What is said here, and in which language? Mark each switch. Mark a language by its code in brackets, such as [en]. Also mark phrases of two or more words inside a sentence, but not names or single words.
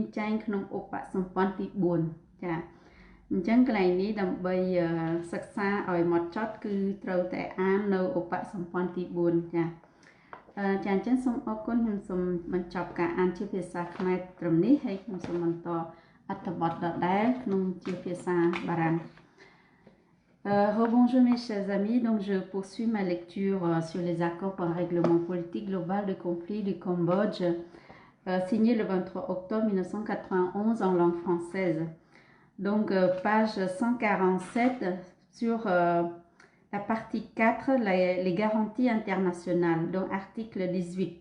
[km] ចែងក្នុងឧបសម្ព័ន្ធទី4ចាអញ្ចឹងកន្លែងនេះដើម្បីសិក្សាឲ្យហ្មត់ចត់គឺត្រូវតែអាននៅឧបសម្ព័ន្ធទី4ចាចាអញ្ចឹងសូមអរគុណខ្ញុំសូមបញ្ចប់ការអានជាភាសាខ្មែរត្រឹមនេះហើយខ្ញុំសូមបន្តអត្ថបទដដែលក្នុងជាភាសាបារាំង [fr] Rebonjour mes chers amis, donc je poursuis ma lecture sur les accords pour un règlement politique global du conflit du Cambodge, signé le 23 octobre 1991 en langue française. Donc page 147 sur la partie 4, les garanties internationales, donc article 18.